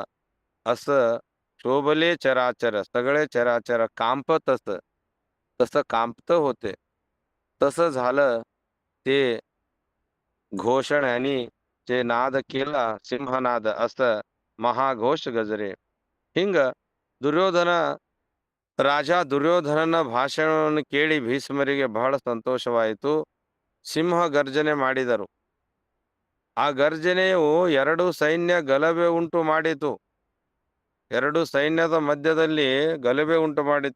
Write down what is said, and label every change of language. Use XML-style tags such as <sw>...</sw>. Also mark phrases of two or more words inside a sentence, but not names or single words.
<mr>असं शोभले चराचर, सगळे चराचर कांपतच, तसं कांपत होते. तसं झालं. ते घोषणाने जे नाद केला, सिंहनाद, असं महाघोष गजरे.</mr> <kn>ಹಿಂಗ ದುರ್ಯೋಧನ ರಾಜ ದುರ್ಯೋಧನನ ಭಾಷಣವನ್ನು ಕೇಳಿ ಭೀಷ್ಮರಿಗೆ ಬಹಳ ಸಂತೋಷವಾಯಿತು. ಸಿಂಹ ಗರ್ಜನೆ ಮಾಡಿದರು. ಆ ಗರ್ಜನೆಯು ಎರಡು ಸೈನ್ಯ ಗಲಭೆ ಉಂಟು ಮಾಡಿತು. ಎರಡು ಸೈನ್ಯದ ಮಧ್ಯದಲ್ಲಿ ಗಲಭೆ ಉಂಟು ಮಾಡಿತ್ತು.</kn>